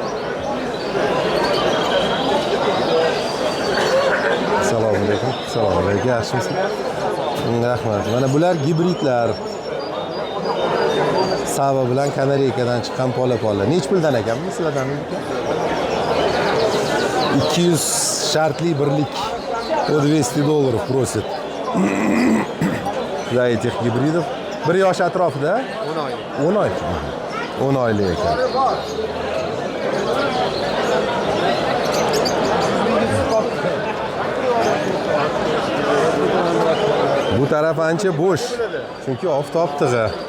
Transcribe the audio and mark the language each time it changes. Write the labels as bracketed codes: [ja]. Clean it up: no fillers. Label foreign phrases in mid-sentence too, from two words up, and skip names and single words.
[uz] Assalomu alaykum. Assalomu alaykum. Yaxshimisiz? Rahmat. Mana bular gibridlar. Sava bilan Kanariykadan chiqqan pola-pola. Nech puldan ekan sizlardan? 200 shartli birlik. [ru] $200 просит. За этих гибридов. [uz] Bir yosh atrofida? 10 oylik. 10 oylik ekan. Bu taraf ancha bo'sh, chunki oftob tig'i.